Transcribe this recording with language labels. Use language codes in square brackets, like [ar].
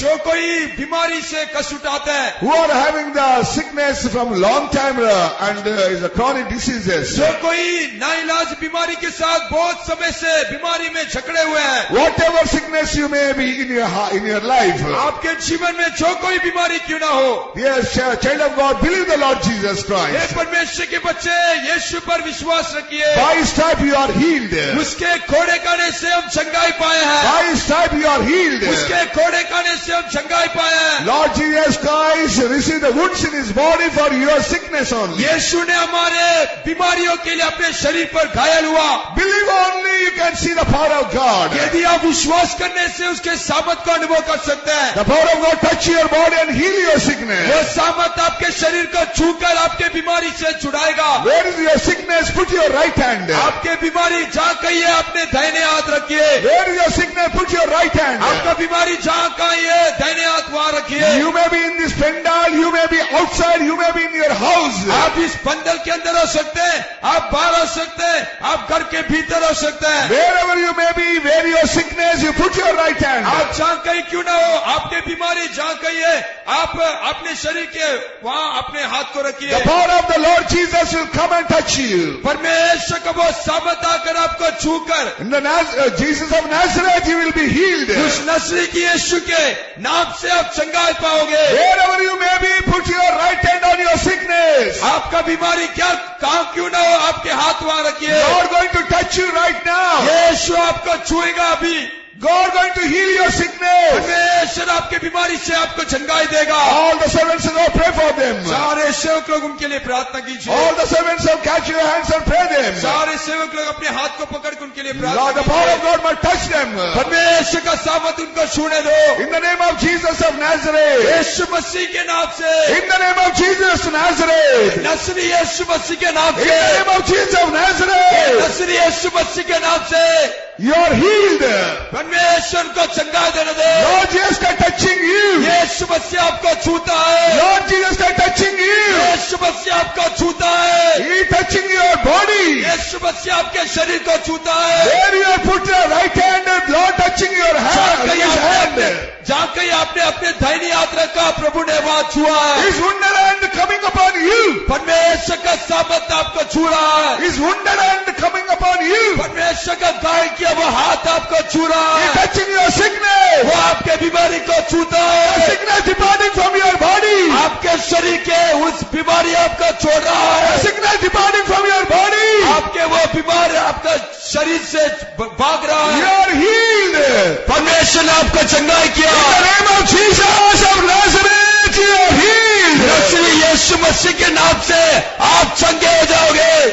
[hi] जो कोई बीमारी से कष्ट उठाते हैं, [en] Who are having the sickness from long time and is a chronic diseases? [hi] जो कोई नाइलाज बीमारी के साथ बहुत समय से बीमारी में जकड़े हुए हैं, [en] Whatever sickness you may be in your life, [hi] आपके जीवन में जो कोई बीमारी क्यों ना हो, [en] yes, child of God, believe the Lord Jesus [hi] hey [en] Christ. [hi] परमेश्वर के बच्चे यीशु पर विश्वास रखिए। [en] By His stripe you are healed. [hi] उसके कोड़े खाने से हम चंगाई पाए हैं। [en] By His stripe you are healed. [hi] उसके कोड़े खाने से हम चंगाई पाए हैं। [en] Lord Jesus Christ received the wounds in His body for your sickness only. [hi] यीशु ने हमारे बीमारियों के लिए अपने शरीर पर घायल हुआ। [en] Believe only, you can see the power of God. [hi] यदि आप विश्वास करने से उसके सामर्थ का अनुभव कर सकते हैं। [en] The power of God touch your body and heal your sickness. [hi] वो सामर्थ आपके शरीर को छूकर आपके बीमारी से छुड़ाएगा। [en] Where is your sickness? Put your right hand. [hi] आपके बीमारी जहाँ कहीं है अपने दाहिने हाथ रखिए। [en] Where is your sickness? Put your right hand. [hi] आपका बीमारी जहाँ कहीं है दाहिने हाथ वहाँ रखिए। [en] You may be in this pandal, you may be outside, you may be in your house. [hi] आप इस पंडल के अंदर हो सकते हैं, आप बाहर हो सकते हैं, आप घर के भीतर हो सकते हैं। [en] Wherever you may be, where your sickness, you put your right hand. [hi] आप जहाँ कहीं क्यों ना हो, आपके बीमारी जहाँ कहीं है, आप अपने शरीर के वहाँ अपने हाथ को रखिए। [en] The power of the Lord Jesus will come and touch you. [hi] परमेश्वर का वो सामर्थ आकर आपको छूकर, [en] In the Jesus of Nazareth, you will be healed. [hi] उस नस्री की यीशु के नाम से आप चंगाई पाओगे। [en] Wherever you may be, put your right hand on your sickness. [hi] आपका बीमारी क्या कहाँ क्यों ना हो, आपके हाथ वहाँ रखिए। [en] God going to touch you right now. [hi] यीशु आपको छुएगा अभी। [en] God going to heal your sickness. [hi] परमेश्वर आपके बीमारी से आपको चंगाई देगा। [en] All the servants of God, pray for them. [hi] सारे सेवक लोग उनके लिए प्रार्थना कीजिए। [en] All the servants of catch your hands and pray them. [hi] सारे सेवक लोग अपने हाथ को पकड़ के उनके लिए [en] Lord, [hi] प्रार्थना [en] the power of [hi] कीजिए। [en] God must touch them. [hi] परमेश्वर का सामर्थ उनको छूने दो। [en] In the name of Jesus of Nazareth. [hi] यीशु मसीह के नाम से, [en] In the name of Jesus of Nazareth. [hi] नस्री यीशु मसीह के नाम [en] In [hi] से, [en] the name of Jesus of Nazareth. [hi] नस्री यीशु मसीह के नाम से [en] You are healed. [hi] परमेश्वर को चंगाई देने दे। [en] Lord Jesus Christ touching you. [hi] यीशु मसीह आपको छूता है। [en] Lord Jesus Christ touching you. [hi] यीशु मसीह आपको छूता है। [en] He touching your body. [hi] यीशु मसीह आपके शरीर को छूता है। [en] Where you have put your right hand and Lord touching your hand. His hand. [hi] जहाँ कहीं आपने अपने दाहिनी हाथ रखा, प्रभु ने वहाँ छुआ है। [en] His wounded hand coming upon you. [hi] परमेश्वर का सामर्थ आपको छू रहा है। [en] His wounded hand coming upon you. [hi] परमेश्वर का घायल किया वो हाथ आपको छू रहा [en] He [hi] है। [en] touching your sickness. [hi] वो आपके बीमारी को छूता [en] The [hi] है। [en] sickness departing from your body. [hi] आपके शरीर के उस बीमारी आपको छोड़ रहा [en] The [hi] है। [en] sickness departing from your body. [hi] आपके वो बीमारी आपका शरीर से भाग रहा [en] You [hi] है। [en] are healed. [hi] परमेश्वर ने आपको चंगाई किया। [en] In the name of Jesus of Nazareth, you are healed. [hi] नस्री यीशु मसीह के नाम से आप चंगे हो जाओगे।